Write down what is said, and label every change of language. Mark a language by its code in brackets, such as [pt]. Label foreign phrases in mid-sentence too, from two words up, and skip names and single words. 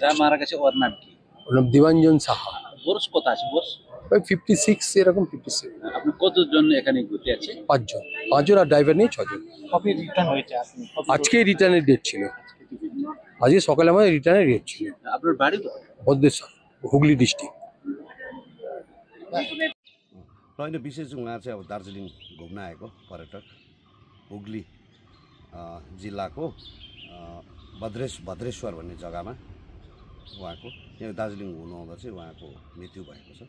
[bn] যারা মারা গেছে ওর নাম কি? ওর নাম দেবাঞ্জন সাহা। বয়স কত আছে বয়স? ওই 56 এরকম, 57। আপনি কতজন এখানে ঘুরতে আছে? 5 জন, 5 জন আর ড্রাইভার নিয়ে 6 জন। কবে রিটার্ন হয়েছে? আজকে রিটার্নের ডেট ছিল, আজকে সকালে আমাদের রিটার্নের ডেট ছিল। আপনার বাড়ি কোথায়? भद्रेश्वर, हुगली डिस्ट्रिक्ट। [ne] र होइन विशेष उहाँ चाहिँ अब दार्जिलिङ घुम्न आएको पर्यटक, हुगली जिल्लाको भद्रेश्वर भन्ने जग्गामा उहाँको यहाँ दार्जिलिङ हुनुहुँदा चाहिँ उहाँको मृत्यु भएको छ।